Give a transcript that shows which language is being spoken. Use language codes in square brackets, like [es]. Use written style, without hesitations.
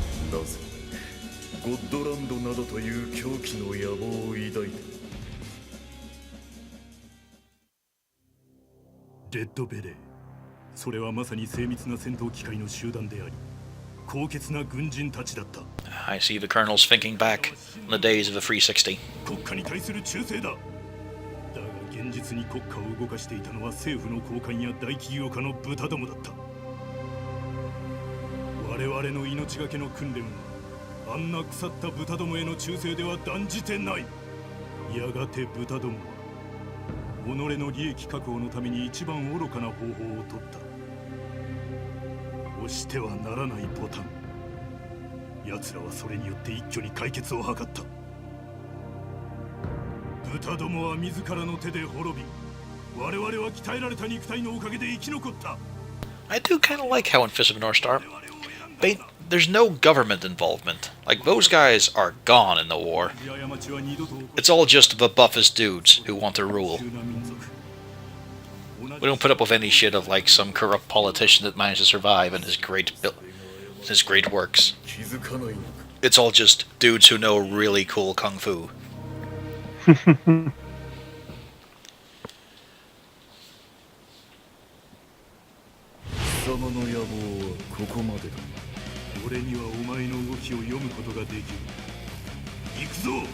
[ja] なぜゴッドランドなどという狂気の野望を抱いてレッドベレーそれはまさに精密な戦闘機械の集団であり高潔な軍人たちだった [en] I see the colonel's thinking back on the days of the 360. [ja] 国家に対する忠誠だだが現実に国家を動かしていたのは政府の高官や大企業家の豚どもだった我々の命がけの訓練はあんな腐った豚どもへの忠誠では断じてないやがて豚どもは己の利益確保のために一番愚かな方法を取った押してはならないボタン奴らはそれによって一挙に解決を図った豚どもは自らの手で滅び我々は鍛えられた肉体のおかげで生き残った [en] I do kind of like how in Fist of the North Star, there's no government involvement. Like, those guys are gone in the war. It's all just the buffest dudes who want to rule. We don't put up with any shit of, like, some corrupt politician that managed to survive and his great works. It's all just dudes who know really cool kung fu. [ja] 貴様の野望はここまでだ俺にはお前の動きを読むことができる行くぞ